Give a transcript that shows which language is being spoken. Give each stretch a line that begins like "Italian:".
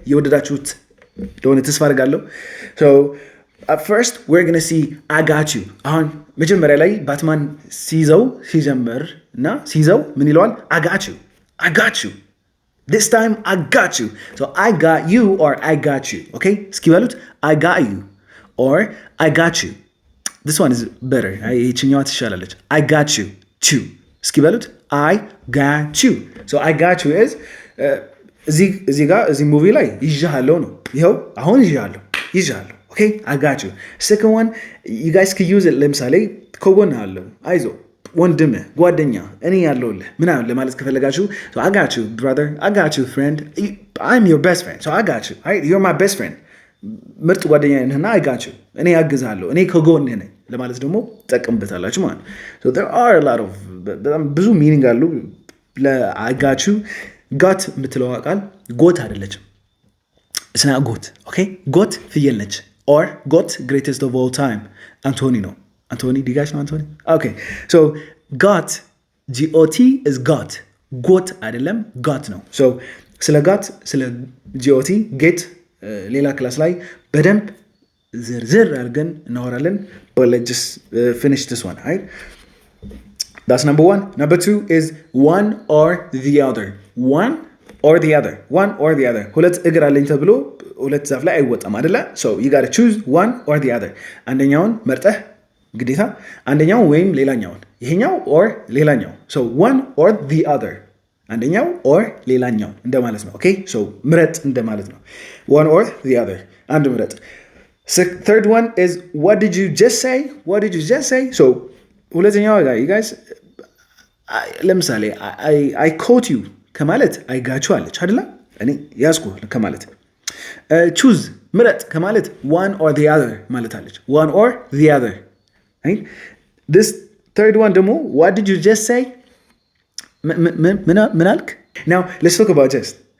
Amharic: የወደዳችሁት እንደሆነ ተስፋ አድርጋለሁ.
English: So at first we're going to see I got you.
Amharic: አሁን መጀመሪያ ላይ ባትማን ሲጀምር እና ሲይዘው ምን ይለዋል?
English: I got you. This time I got you. So I got you or I got you. Okay? እስኪ በሉት I got you or I got you. This one is better.
Amharic: ይችኛዋ ትሻላለች.
English: I got you. Chew. እስኪ በሉት I got you.
Amharic: So I got you is እዚህ ጋር እዚህ ሙቪ ላይ ይዣለሁ ነው። ይኸው አሁን ይዣለሁ። Okay?
English: I got you. Second one, you guys can use it.
Amharic: ለምሳሌ ከጎን አለው አይዞ ወንድም ጓደኛ እኔ ያለሁልህ ምናምን ለማለት ከፈለጋችሁ
English: so I got you brother, I got you friend, I'm your best friend, so I got you, right? You're my best friend.
Amharic: ምርጥ ጓደኛ ነህና I got you, እኔ ያግዛለሁ፣ እኔ ከጎንህ ነኝ ለማለት ደግሞ ተጠቀምበታላችሁ ማለት ነው። So there are a lot of በጣም ብዙ ሚኒንግ አሉ I got you. got የምትለው ቃል ጎት አይደለችም።
English: it's not goat, okay? ጎት ፍየል ነች or got greatest of all time Anthony ነው. Anthony, do you guys know Anthony? Okay, so got, G-O-T is got.
Amharic: Got አይደለም got ነው። So ስለ got ስለ G-O-T get ሌላ ክላስ ላይ በደንብ ዝርዝር አድርገን እናወራለን.
English: But let's just finish this one, right? That's number 1. Number 2 is one or the other. One or the other. One or the other.
Amharic: ሁለት እግር አለኝ ተብሎ ሁለት ዛፍ ላይ አይወጣም አይደለ?
English: So you got to choose one or the other.
Amharic: አንደኛውን መርጠህ ግዴታ አንደኛው ወይም ሌላኛውን ይሄኛው or ሌላኛው.
English: So one or the other. አንደኛው or ሌላኛው እንደማለት ነው. Okay?
Amharic: So ምረጥ እንደማለት ነው.
English: One or the other. አንድ ምረጥ. Third one is what did you just say? What did you just say? So ሁለተኛው you guys
Amharic: ለምሳሌ I caught you ከማለት
English: I got you አለች አይደለ?
Amharic: እኔ ያዝኩ ከማለት choose ምረጥ ከማለት one or the other ማለት አለች.
English: One or the other. Right? This third one ደግሞ what did you just say? ምን አልክ? Now let's talk about just.